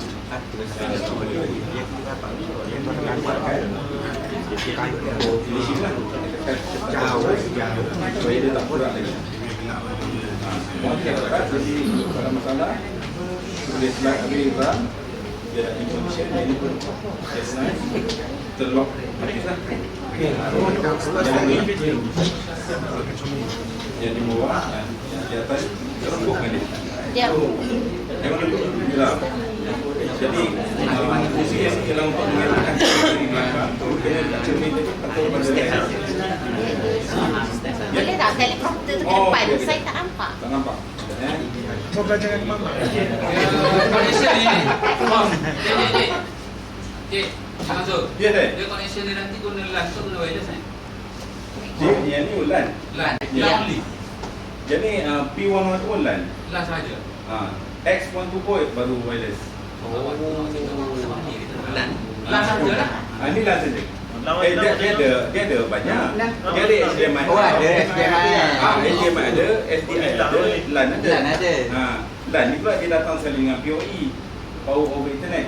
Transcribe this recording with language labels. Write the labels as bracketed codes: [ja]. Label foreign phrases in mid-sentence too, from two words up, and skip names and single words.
[ms] Finishing lah. Jauh. Supaya dia tak kurang lagi. Semua kita letak, jadi kalau masalah boleh slide habis run. Dia dah in position, jadi pun [en] that's nice. [ms] Kita lock habis lah. Yang di bawah dan yang di atas terembukkan dia. Dia Memang dia geram. Jadi fungsi yang ialah untuk mengelakkan cermin belakang. Dia tak cermin tadi atau pada boleh tak teleprompter tu ke Oh, depan? okey. Saya tak nampak. tak nampak. Kau belajar kat mana? Connection ni. Cik, masuk. Ya, Dad. Dia connection dia nanti guna LAN atau guna wireless ni? Dia yang ni LAN. LAN. Ya. [en] LAN only. [ms] Jadi P110 LAN. LAN sahaja. X124 baru wireless. LAN. LAN sahaja lah. Ini LAN saja. Dia ada banyak. Dia ada HDMI. Oh ada HDMI. HDMI ada, SDI ada, LAN ada. LAN ada. LAN ni pula dia datang sekali dengan PoE, [en] Power over Internet.